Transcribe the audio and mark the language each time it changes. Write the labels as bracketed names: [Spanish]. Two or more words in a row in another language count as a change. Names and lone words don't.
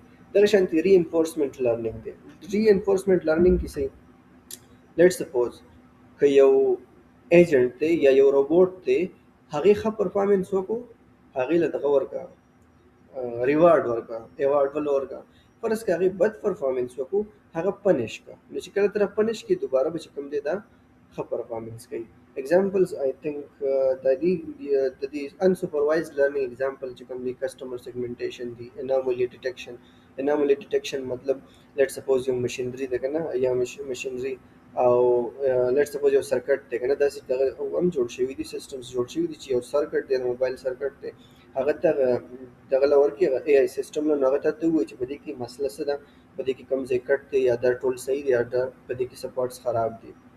[Pashto] دغه شانتي [English] reinforcement learning [Pashto] دی. [English] reinforcement learning [Pashto] کې څه [English] let suppose [Pashto] که یو ایجنټ دی یا یو روبوټ دی هغه ښه پرفارمنس وکړو، هغه له دغه ورکا ریوارډ ورکا ایوارډ ول ورکا، فرض که هغه بد پرفارمنس وکړو هغه پنش کا، نو چې کله تر پنش کې دوباره به کوم دی دا ښه پرفارمنس کوي. [English] examples I think [Pashto] د دې [English] unsupervised learning example [Pashto] چې کوم دی [English] customer segmentation دی، anomaly detection. anomaly detection [Pashto] مطلب [English] let suppose [Pashto] یو مشینری ده کنه یا مشینری او [English] let suppose [Pashto] یو سرکټ دی کنه، داسې دغه هم جوړ شوي دي سیستمز جوړ شوي دي چې یو سرکټ دی [English] mobile circuit [Pashto] دی هغه ته دغه لور کې [English] AI system [Pashto] له هغه ته وایي چې په دې کې مسله څه ده، په دې کې کوم ځای کټ دی یا دا ټول صحیح دی یا دا په دې کې سپورټس خراب دي.